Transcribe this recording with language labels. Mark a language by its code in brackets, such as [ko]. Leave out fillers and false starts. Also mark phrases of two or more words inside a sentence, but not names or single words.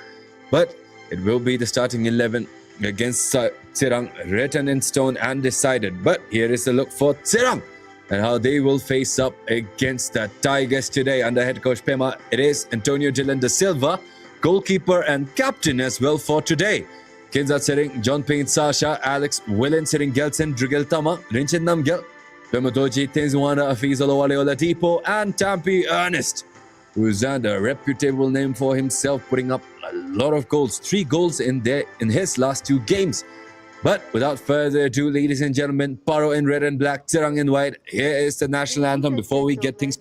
[en] But it will be the starting 11 against TSIRANG, written in stone and decided. But here is a look for TSIRANG and how they will face up against the Tigers today under head coach Pema. It is Antonio Dylan da Silva, goalkeeper and captain as well for today. Kinza sitting John Payne Sasha, Alex Willen sitting Gelson, Drigel Tama, Rinchin Namgel, Pemodoji Tenzwana Afizalo Oladipo, and Tampi Ernest, who's under a reputable name for himself, putting up a lot of goals, 3 goals in his last 2 games. But without further ado, ladies and gentlemen, PARO in red and black, TSIRANG in white, here is the national Ladies anthem and before we get things